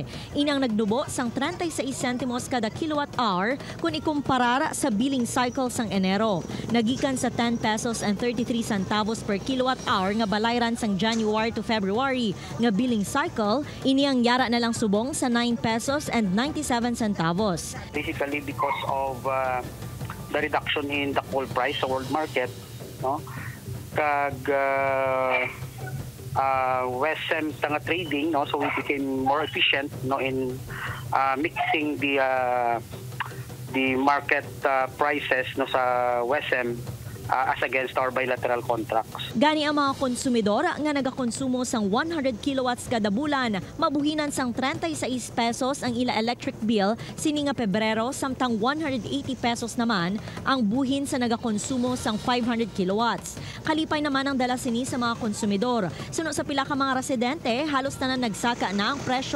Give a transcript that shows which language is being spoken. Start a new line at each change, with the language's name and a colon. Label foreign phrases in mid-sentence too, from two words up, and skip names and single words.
Hiligaynon: Inang nagdubo sang 36 centimos kada kilowatt-hour kung ikumpara sa
English: billing cycle
Hiligaynon: sang Enero. Nagikan sa 10 pesos and 33 centavos per kilowatt-hour nga balayran sang January to February nga
English: billing cycle,
Hiligaynon: iniyang yara na lang subong sa 9 pesos and 97 centavos.
English: Basically, because of the reduction in the coal price sa world market, no, kag WESM tanga trading, no, so we became more efficient, no, in mixing the market prices, no, sa WESM as against our bilateral contracts.
Hiligaynon: Gani ang mga konsumidor nga nagakonsumo sang 100 kilowatts kada bulan, mabuhinan sang 36 pesos ang ila
English: electric bill
Hiligaynon: sini nga Pebrero, samtang 180 pesos naman ang buhin sa nagakonsumo sang 500 kilowatts. Kalipay naman ang dala sini sa mga konsumidor. Suno sa pila ka mga residente, halos na nagsaka na ang presyo.